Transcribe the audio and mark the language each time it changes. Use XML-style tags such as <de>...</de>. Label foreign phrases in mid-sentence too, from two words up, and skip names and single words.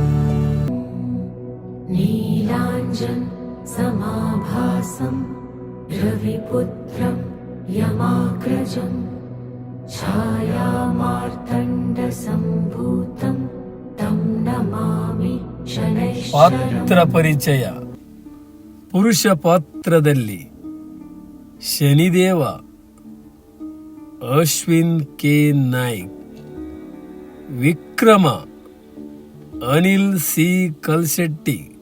<sa>नीलाञ्जन समाभासं रविपुत्रं यमाग्रजं छायामार्तण्डसम्भूतं तं नमामि शनैश्चरम्।</sa> <kn>ಪಾತ್ರ ಪರಿಚಯ. ಪುರುಷ ಪಾತ್ರದಲ್ಲಿ ಶನಿದೇವ ಅಶ್ವಿನ್ ಕೆ ನಾಯ್ಕ್, ವಿಕ್ರಮ ಅನಿಲ್ ಸಿ ಕಲ್ಶೆಟ್ಟಿ,</kn>